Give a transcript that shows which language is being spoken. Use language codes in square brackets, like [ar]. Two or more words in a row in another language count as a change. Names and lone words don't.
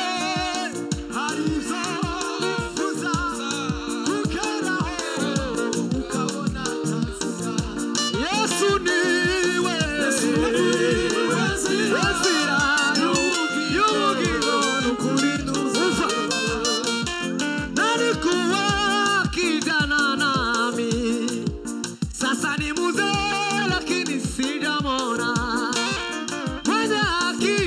[rw] wifuza kugeraho ukabona nzira Yesu niwe nzira y'ubugingo n'ukuri ntuzayoba [sw] nani kuwa kijana nami sasa ni mzee lakini sijamwona mwenye